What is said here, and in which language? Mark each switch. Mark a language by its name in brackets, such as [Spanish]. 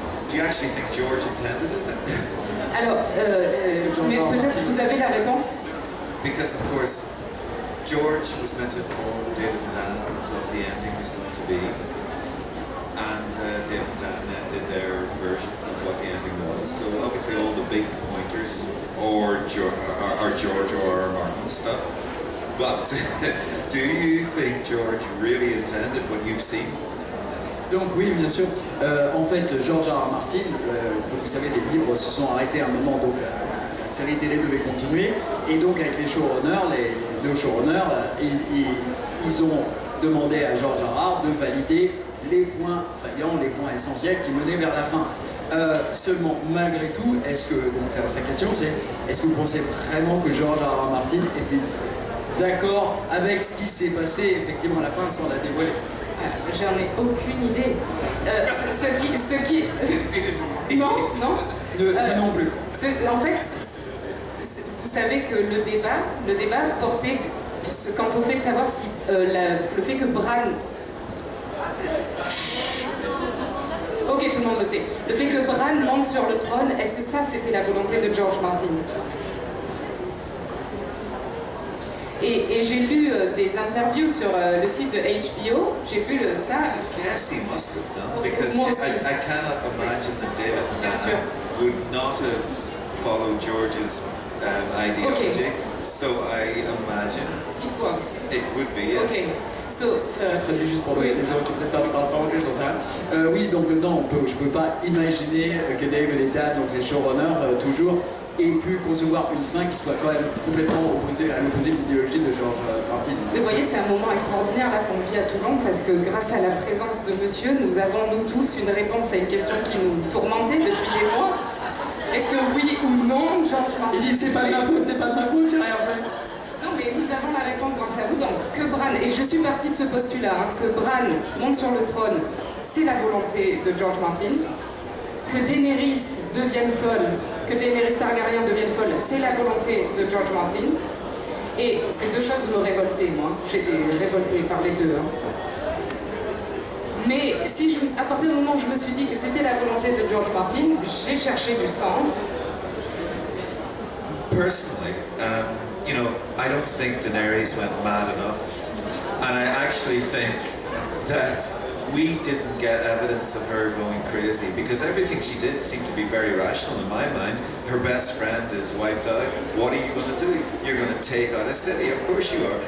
[English] Do you actually think George intended it? [French] Alors, mais peut-être vous avez la réponse? [English] Because of course, George was meant to inform David and Dan what the ending was going to be, and David and Dan then did their version of what the ending was. So obviously all the big pointers are George or Martin stuff. But do you think George really intended what you've seen? [French] Donc oui, bien sûr. En fait, George R. R. Martin, comme vous savez, les livres se sont arrêtés à un moment, donc la série télé devait continuer. Et donc avec les showrunners, les 2 showrunners, ils ont demandé à George R. R. de valider les points saillants, les points essentiels qui menaient vers la fin. Seulement, malgré tout, est-ce que, donc sa question c'est, est-ce que vous pensez vraiment que George R. R. Martin était d'accord avec ce qui s'est passé effectivement à la fin sans la dévoiler? J'en ai aucune idée. Ce qui... Non. Non plus. En fait, vous savez que le débat portait... Quand au fait de savoir si le fait que Bran... Ok, tout le monde le sait. Le fait que Bran monte sur le trône, est-ce que ça, c'était la volonté de George Martin? Et j'ai lu des interviews sur le site de HBO, j'ai vu ça. [English] Yes, he must have done, Of because course. I cannot imagine that David [French] Bien sûr. [English] Tennant would not have followed George's ideology. So I imagine It was. it would be, yes. Ok. So, [French] Je traduis juste pour les gens qui peut-être parlent pas anglais, j'en sais rien. Oui, donc non, je peux pas imaginer que David et Dan, donc les showrunners, toujours, aient pu concevoir une fin qui soit quand même complètement opposée à l'opposé de l'idéologie de George Martin. mais vous voyez, c'est un moment extraordinaire là qu'on vit à Toulon parce que grâce à la présence de monsieur, nous avons nous tous une réponse à une question qui nous tourmentait depuis des mois. Est-ce que oui ou non, George Martin? Il dit c'est pas de ma faute, c'est pas de ma faute, j'ai rien fait. Non, mais nous avons la réponse grâce à vous. Donc, que Bran, et je suis partie de ce postulat, que Bran monte sur le trône, c'est la volonté de George Martin. Que Daenerys devienne folle, que Daenerys Targaryen devienne folle, c'est la volonté de George Martin. Et ces deux choses me révoltaient, moi. J'étais révoltée par les deux. Mais à partir du moment où je me suis dit que c'était la volonté de George Martin, j'ai cherché du sens. [English] Personally, I don't think Daenerys went mad enough, and I actually think that we didn't get evidence of her going crazy because everything she did seemed to be very rational in my mind. Her best friend is wiped out. What are you going to do? You're going to take out a city, of course you are.